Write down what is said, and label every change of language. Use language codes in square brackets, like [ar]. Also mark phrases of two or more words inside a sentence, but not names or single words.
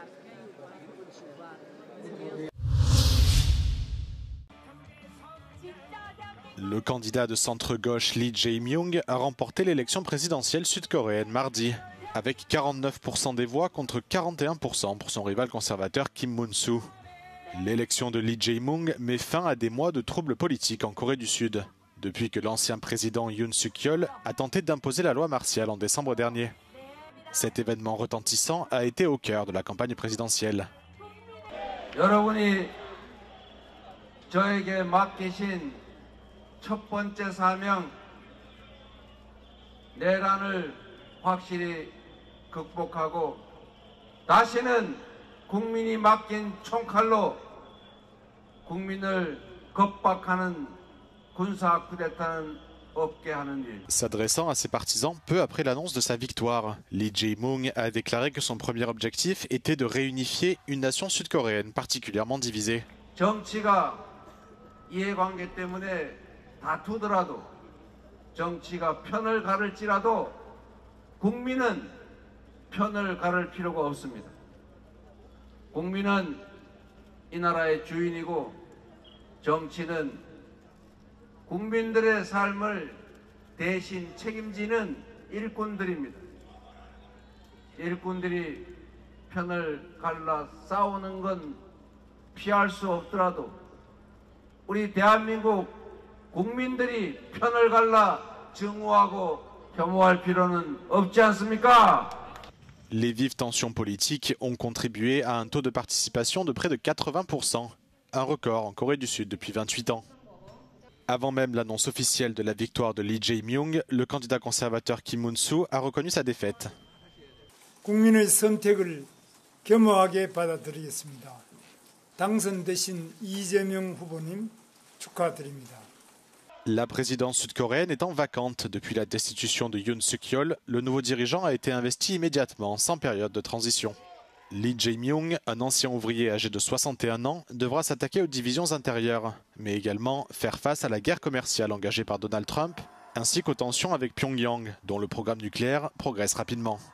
[fr] Le candidat de centre-gauche Lee Jae-myung a remporté l'élection présidentielle sud-coréenne mardi, avec 49% des voix contre 41% pour son rival conservateur Kim Moon-soo. L'élection de Lee Jae-myung met fin à des mois de troubles politiques en Corée du Sud, depuis que l'ancien président Yoon Suk-yeol a tenté d'imposer la loi martiale en décembre dernier. Cet événement retentissant a été au cœur de la campagne présidentielle. [ko] 여러분이 저에게 맡기신 첫 번째 사명, 내란을 확실히 극복하고 다시는 국민이 맡긴 총칼로 국민을 겁박하는 군사 쿠데타는 없게 하는 일. [fr] S'adressant à ses partisans peu après l'annonce de sa victoire, Lee Jae-myung a déclaré que son premier objectif était de réunifier une nation sud-coréenne particulièrement divisée. [ko] 정치가 이해관계 때문에 다투더라도 정치가 편을 가를지라도 국민은 편을 가를 필요가 없습니다. 국민은 이 나라의 주인이고 정치는 국민들의 삶을 대신 책임지는 일꾼들입니다. 일꾼들이 편을 갈라 싸우는 건 피할 수 없더라도 우리 대한민국 국민들이 편을 갈라 증오하고 혐오할 필요는 없지 않습니까? [fr] Les vives tensions politiques ont contribué à un taux de participation de près de 80%, un record en Corée du Sud depuis 28 ans. Avant même l'annonce officielle de la victoire de Lee Jae-myung, le candidat conservateur Kim Moon-soo a reconnu sa défaite. [ko] 국민의 선택을 겸허하게 받아들이겠습니다. 당선되신 이재명 후보님 축하드립니다. [fr] La présidence sud-coréenne étant vacante depuis la destitution de Yoon Suk-yeol, le nouveau dirigeant a été investi immédiatement, sans période de transition. Lee Jae-myung, un ancien ouvrier âgé de 61 ans, devra s'attaquer aux divisions intérieures, mais également faire face à la guerre commerciale engagée par Donald Trump, ainsi qu'aux tensions avec Pyongyang, dont le programme nucléaire progresse rapidement.